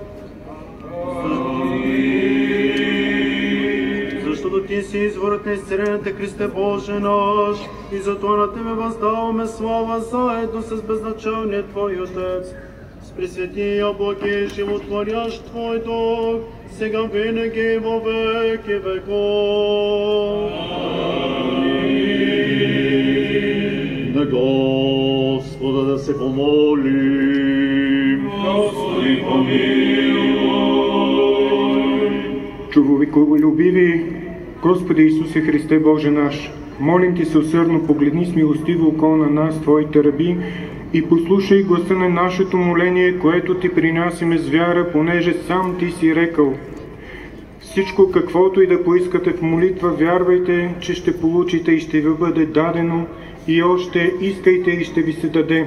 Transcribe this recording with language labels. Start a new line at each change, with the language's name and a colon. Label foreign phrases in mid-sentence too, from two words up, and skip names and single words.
Bulgarian: Защото Ти си изворът на изцелената, Христе Боже наш, и затова на Тебе въздаваме слава заедно с безначалния Твой Отец, с пресветия Боги, животворящ Твой Дух, сега винаги и
Church Slavic: во веки веков.
Bulgarian: На Господа да се помолим. Господи, помилуй. Човеколюбиви Господи Исусе Христе Боже наш, молим Ти се усърдно, погледни с милостиво око на нас, Твоите раби, и послушай гласа на нашето моление, което Ти принасяме с вяра, понеже сам Ти си рекал: всичко, каквото и да поискате в молитва, вярвайте, че ще получите и ще ви бъде дадено, и още искайте и ще ви се даде.